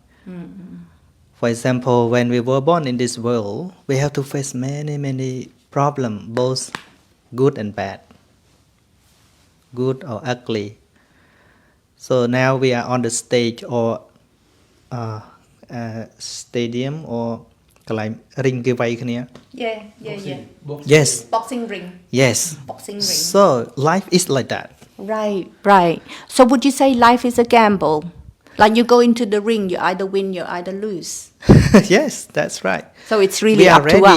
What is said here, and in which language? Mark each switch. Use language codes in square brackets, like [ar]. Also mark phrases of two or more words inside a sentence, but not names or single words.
[en] For example, when we were born in this world, we have to face many problems, both good and bad, good or ugly. So now we are on the stage or stadium or [km] កន្លែង ring គេវាយគ្នា [en] Yeah. Boxing. Yes. Boxing ring. Yes. Boxing ring. So life is like that. Right. So would you say life is a gamble? Like you go into the ring, you either win, you either lose. Yes, that's right. So it's really We are up to ready.